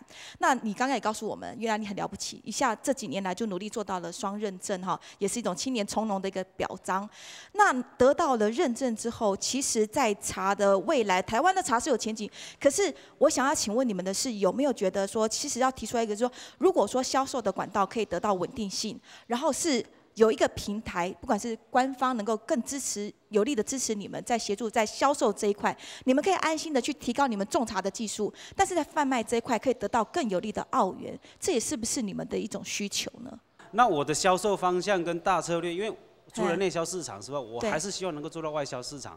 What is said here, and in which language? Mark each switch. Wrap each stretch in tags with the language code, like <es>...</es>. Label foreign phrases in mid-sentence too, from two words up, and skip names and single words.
<zh>那你剛剛也告訴我們，原來你很了不起，一下這幾年來就努力做到了雙認證哈，也是一種青年從農的一個表彰。那得到了認證之後，其實在茶的未來，台灣的茶是有前景。可是我想要請問你們的是，有沒有覺得說，其實要提出來一個說，如果說銷售的管道可以得到穩定性，然後是有一個平台，不管是官方能夠更支持、有力的支持你們，在協助在銷售這一塊，你們可以安心的去提高你們種茶的技術，但是在販賣這一塊可以得到更有力的澳元，這也是不是你們的一種需求呢？那我的銷售方向跟大策略，因為除了內銷市場之外，我還是希望能夠做到外銷市場。</zh>